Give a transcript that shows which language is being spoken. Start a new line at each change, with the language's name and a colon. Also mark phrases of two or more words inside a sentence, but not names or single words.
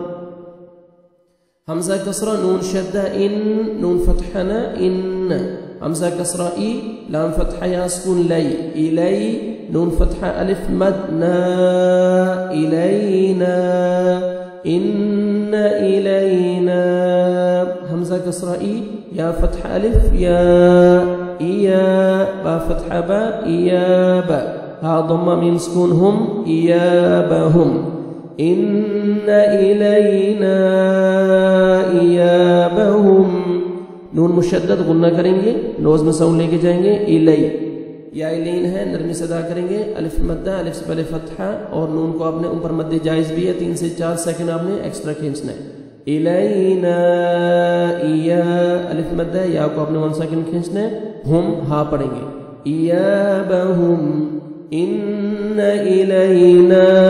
Arabic: همزة كسرة، نون شدة إن، نون فتحة نا، إن، همزة كسرة إي، لام فتحة يا سكون لي، إلي، نون فتحة ألف مد نا, إلينا، إنا إلينا، همزة كسرة إي، يا فتحة ألف يا، إيا، با فتحة با، إيابا، ها ضمة ميم سكون هم، إيابهم، إنا إلينا إيابهم,
Urdu: نون مشدد غنہ کریں گے، نوز میں ساؤنڈ لے کے جائیں گے، الی، یا لین ہے، نرمی سے ادا کریں گے، الف مدہ، الف سے پہلے فتحہ اور نون کو آپ نے اوپر مدِ جائز بھی ہے، 3 سے 4 سیکنڈ آپ نے ایکسٹرا کھینچنا ہے,
Arabic: إلينا إيا,
Urdu: الف مدہ، یا کو آپ نے 1 سیکنڈ کھینچنا ہے، ہم ہا پڑھیں گے,
Arabic: إيابهم، إنا إلينا